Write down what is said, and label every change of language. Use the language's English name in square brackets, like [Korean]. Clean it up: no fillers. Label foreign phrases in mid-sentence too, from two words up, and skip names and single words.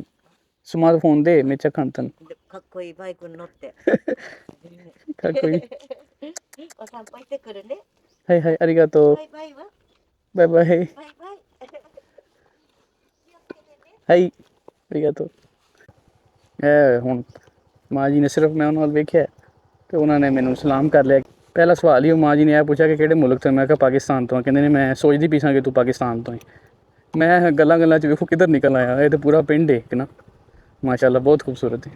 [Japanese] スマートフォンでめっちゃ簡単。かっこいいバイクに乗って。かっこいい。お散歩行ってくるね。はいはい、ありがとう。バイバイは？バイバイ。バイバイ。はい、ありがとう。 [Punjabi] ਹੁਣ ਮਾਂ ਜੀ ਨੇ ਸਿਰਫ ਮੈਂ ਉਹਨਾਂ ਨਾਲ ਵੇਖਿਆ ਅਤੇ ਉਹਨਾਂ ਨੇ ਮੈਨੂੰ ਸਲਾਮ ਕਰ ਲਿਆ। ਪਹਿਲਾ ਸਵਾਲ ਹੀ ਉਹ ਮਾਂ ਜੀ ਨੇ ਇਹ ਪੁੱਛਿਆ ਕਿ ਕਿਹੜੇ ਮੁਲਕ ਤੋਂ? ਮੈਂ ਕਿਹਾ ਪਾਕਿਸਤਾਨ ਤੋਂ। ਕਹਿੰਦੇ ਨੇ ਮੈਂ ਸੋਚਦੀ ਪਈ ਸਾਂ ਕਿ ਤੂੰ ਪਾਕਿਸਤਾਨ ਤੋਂ ਹੈ। ਮੈਂ ਗੱਲਾਂ 'ਚ ਵੇਖੋ ਕਿੱਧਰ ਨਿਕਲ ਆਇਆ, ਇਹ ਤਾਂ ਪੂਰਾ ਪਿੰਡ ਹੈ ਨਾ। ਮਾਸ਼ਾਅੱਲਾ ਬਹੁਤ ਖੂਬਸੂਰਤ ਹੈ।